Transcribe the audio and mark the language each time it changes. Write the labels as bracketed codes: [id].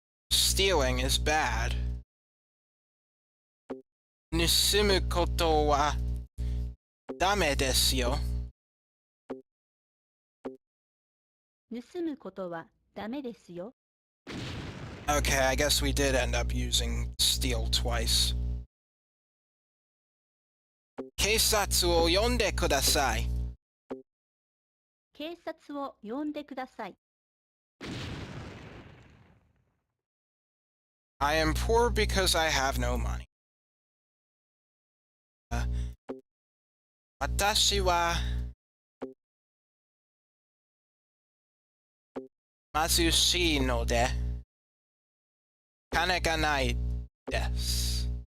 [en] Stealing is bad. [ja] 盗むことはDame desu yo. 盗むことはダメですよ。 [en] Okay, I guess we did end up using steal twice. [ja] 警察を呼んでください。警察を呼んでください。 [en] I am poor because I have no money. [ja] 私は貧しいので金がないです。